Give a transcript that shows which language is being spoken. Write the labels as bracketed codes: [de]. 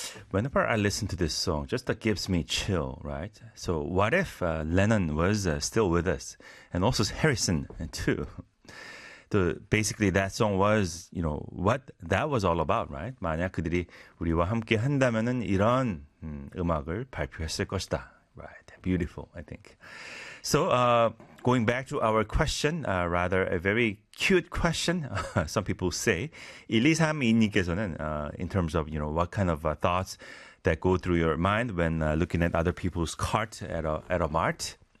[en] Whenever I listen to this song, just that gives me chill, right? So what if Lennon was still with us, and also Harrison too? So basically, that song was, you know, what that was all about, right? [ko] 만약 그들이 우리와 함께 한다면은 이런 음악을 발표했을 것이다, [en] right? Beautiful, I think. So, going back to our question, rather a very cute question, some people say. [ko] 1232님께서는, [en] in terms of, you know, what kind of thoughts that go through your mind when looking at other people's cart at a mart?